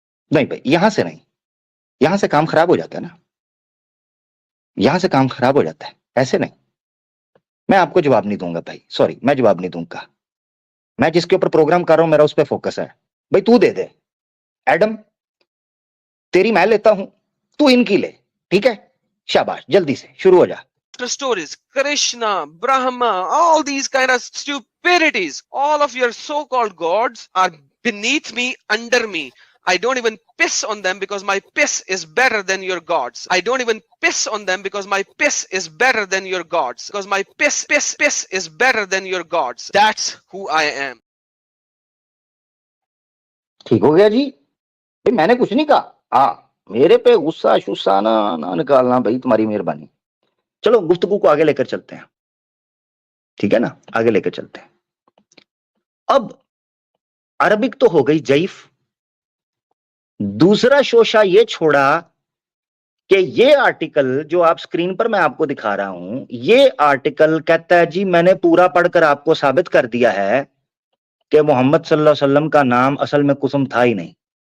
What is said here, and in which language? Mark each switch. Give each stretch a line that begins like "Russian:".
Urdu: نہیں بھائی، یہاں سے نہیں، یہاں سے کام خراب ہو جاتا ہے نا، یہاں سے کام خراب ہو جاتا ہے، ایسے نہیں. میں آپ کو جواب نہیں دوں گا بھائی، سوری، میں جواب نہیں دوں گا. میں جس کے اوپر پروگرام کر رہا ہوں میرا اس پہ فوکس ہے. بھائی تو دے دے ایڈم، تیری میں لیتا ہوں، تو ان کی لے، ٹھیک ہے؟ شاباش، جلدی سے شروع ہو جا.
English: stories, Krishna, Brahma, all these kind of stupidities. All of your so-called gods are beneath me, under me. I don't even piss on them because my piss is better than your gods. I don't even piss on them because my piss is better than your gods. Because my piss is better than your gods. That's who I am.
Urdu: ٹھیک ہو گیا جی؟ بھائی میں نے کچھ نہیں کہا. ہاں، میرے پہ غصہ شصہ نہ نکالنا بھائی، تمہاری مہربانی. چلو گفتگو کو آگے لے کر چلتے ہیں، ٹھیک ہے نا؟ آگے لے کر چلتے ہیں. اب عربک تو ہو گئی ضعیف. دوسرا شوشہ یہ چھوڑا کہ یہ آرٹیکل جو آپ سکرین پر میں آپ کو دکھا رہا ہوں، یہ آرٹیکل کہتا ہے جی میں نے پورا پڑھ کر آپ کو ثابت کر دیا ہے کہ محمد صلی اللہ علیہ وسلم کا نام اصل میں قسم تھا ہی نہیں.